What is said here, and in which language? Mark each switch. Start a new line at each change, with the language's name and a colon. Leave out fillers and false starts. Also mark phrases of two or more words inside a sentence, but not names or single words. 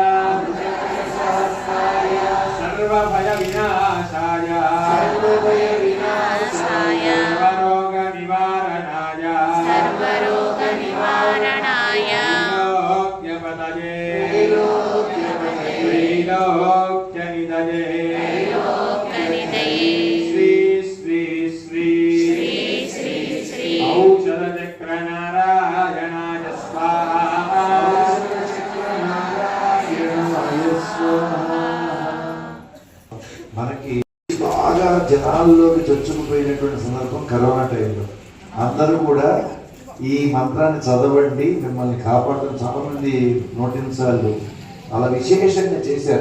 Sanskrit: सर्वभयविनाशाय सर्वरोगनिवारणाय त्रैलोक्यपतये त्रैलोक्यनिधये श्री श्री श्री औषधचक्रनारायणाय स्वाहा।
Telugu: మనకి బాగా జనాల్లోకి చొచ్చుకుపోయినటువంటి సందర్భం కరోనా టైంలో అందరూ కూడా ఈ మంత్రాన్ని చదవండి మిమ్మల్ని కాపాడుతున్న చాలా మంది నోటిన్సార్లు అలా విశేషంగా చేశారు.